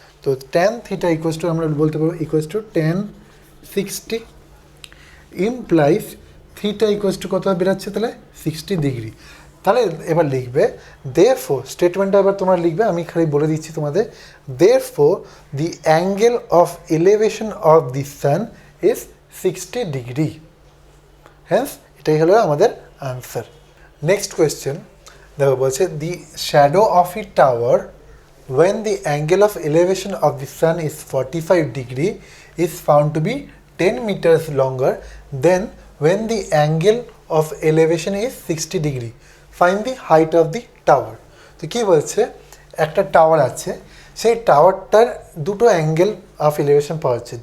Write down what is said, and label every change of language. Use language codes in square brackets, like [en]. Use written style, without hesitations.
[bn] তো tan theta equals to আমরা বলতে পারবো equals to tan 60 implies theta equals to কত বেরাচ্ছে, তাহলে 60 ডিগ্রি। তাহলে এবার লিখবে দেয়ারফোর, স্টেটমেন্টটা এবার তোমরা লিখবে, আমি খালি বলে দিচ্ছি তোমাদের। [en] Therefore the angle of elevation of the sun is 60 degree. [bn] Hence এটাই হলো আমাদের আনসার। [en] next question [bn] দেখো, বলছে [en] The shadow of a tower when the angle of elevation of the sun is 45 degree is found to be 10 meters longer than when the angle of elevation is 60 degree. Find the height of the tower. [bn] তো কী বলছে, একটা tower আছে, সেই টাওয়ারটার দুটো angle of elevation পাওয়া যাচ্ছে।